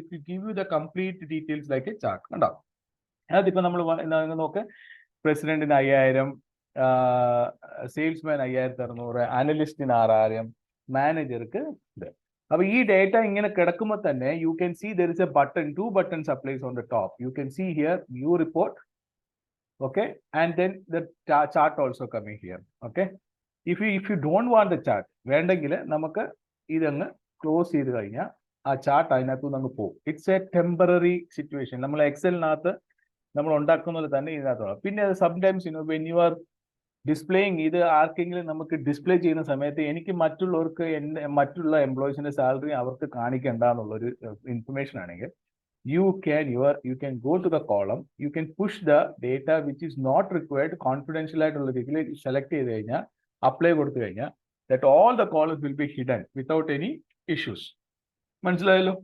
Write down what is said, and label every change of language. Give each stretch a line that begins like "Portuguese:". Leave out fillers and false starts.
English: it give you the complete details like a chart
Malayalam: കണ്ടോ. അതിപ്പോ നമ്മൾ നോക്ക്, പ്രസിഡന്റിന് 5000, സെയിൽസ്മാൻ 5600, അനലിസ്റ്റിന് 6000, മാനേജർക്ക് ഇത്. അപ്പൊ ഈ ഡേറ്റ ഇങ്ങനെ കിടക്കുമ്പോൾ തന്നെ
English: You can see there is a button, 2 buttons applies on the top. You can see here view report, okay, and then the chart also coming here. Okay, if you don't want the chart,
Malayalam: വേണ്ടെങ്കിൽ നമുക്ക് ഇതങ്ങ് close ചെയ്ത് കഴിഞ്ഞാൽ ആ chart അതിനകത്ത് നമുക്ക് പോകും.
English: It's a temporary situation.
Malayalam: നമ്മൾ എക്സലിനകത്ത് നമ്മൾ ഉണ്ടാക്കുന്നത് തന്നെ ഇതിനകത്തുള്ള. പിന്നെ
English: sometimes when you are displaying
Malayalam: ഇത് ആർക്കെങ്കിലും നമുക്ക് ഡിസ്പ്ലേ ചെയ്യുന്ന സമയത്ത് എനിക്ക് മറ്റുള്ളവർക്ക് മറ്റുള്ള എംപ്ലോയീസിന്റെ സാലറി അവർക്ക് കാണിക്കണ്ട എന്നുള്ളൊരു ഇൻഫർമേഷൻ ആണെങ്കിൽ
English: you can go to the column, you can push the data which is not required,
Malayalam: confidential ആയിട്ടുള്ള രീതിയിൽ സെലക്ട് ചെയ്ത് കഴിഞ്ഞാൽ അപ്ലൈ കൊടുത്തു കഴിഞ്ഞാൽ
English: that all the columns will be hidden without any issues.
Malayalam: മനസ്സിലായല്ലോ.